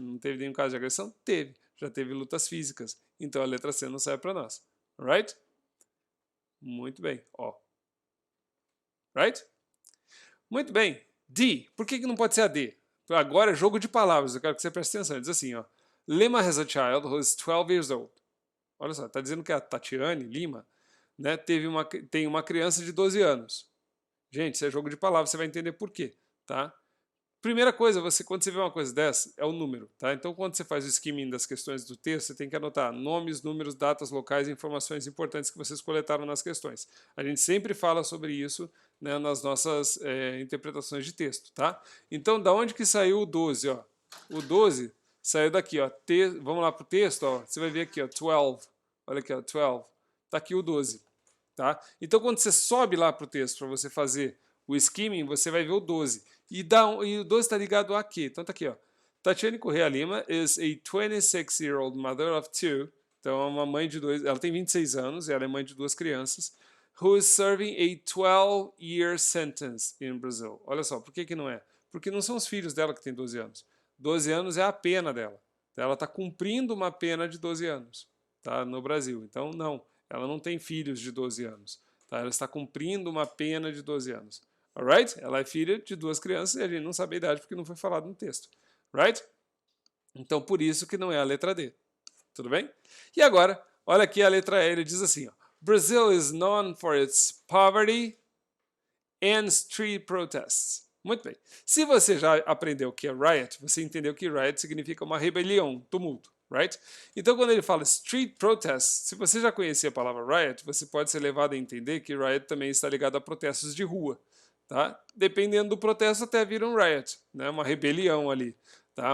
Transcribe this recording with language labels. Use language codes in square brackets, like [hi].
[pt] Não teve nenhum caso de agressão? Teve. Já teve lutas físicas. Então, a letra C não serve para nós. Alright? Muito bem. Ó. Right? Muito bem. D. Por que não pode ser a D? Agora é jogo de palavras. Eu quero que você preste atenção. Ele diz assim, ó. [en] Lima has a child who is 12 years old. [pt] Olha só, está dizendo que a Tatiane Lima, né, tem uma criança de 12 anos. Gente, isso é jogo de palavras, você vai entender por quê. Tá? Primeira coisa, quando você vê uma coisa dessa, é o número, tá? Então, quando você faz o skimming das questões do texto, você tem que anotar nomes, números, datas locais e informações importantes que vocês coletaram nas questões. A gente sempre fala sobre isso, né, nas nossas interpretações de texto, tá? Então, da onde que saiu o 12, ó? O 12 saiu daqui, ó. Vamos lá pro texto, ó. Você vai ver aqui, ó, 12. Olha aqui, ó, 12. Tá aqui o 12, tá? Então, quando você sobe lá pro texto para você fazer o skimming, você vai ver o 12. E o 12 está ligado a quê? Então tá aqui, ó. [en] Tatiane Correa Lima is a 26-year-old mother of two. [pt] Então é uma mãe de dois. Ela tem 26 anos, ela é mãe de duas crianças. [en] Who is serving a 12-year sentence in Brazil. [pt] Olha só, por que que não é? Porque não são os filhos dela que têm 12 anos. 12 anos é a pena dela. Ela está cumprindo uma pena de 12 anos, tá? No Brasil. Então, não. Ela não tem filhos de 12 anos. Tá? Ela está cumprindo uma pena de 12 anos. Alright? Ela é filha de duas crianças e a gente não sabe a idade porque não foi falado no texto. Right? Então, por isso que não é a letra D. Tudo bem? E agora, olha aqui a letra E, ele diz assim, ó, [en] Brazil is known for its poverty and street protests. [pt] Muito bem. Se você já aprendeu o que é riot, você entendeu que riot significa uma rebelião, tumulto. Right? Então, quando ele fala street protest, se você já conhecia a palavra riot, você pode ser levado a entender que riot também está ligado a protestos de rua. Tá? Dependendo do protesto, até vira um riot, né? Uma rebelião ali, tá?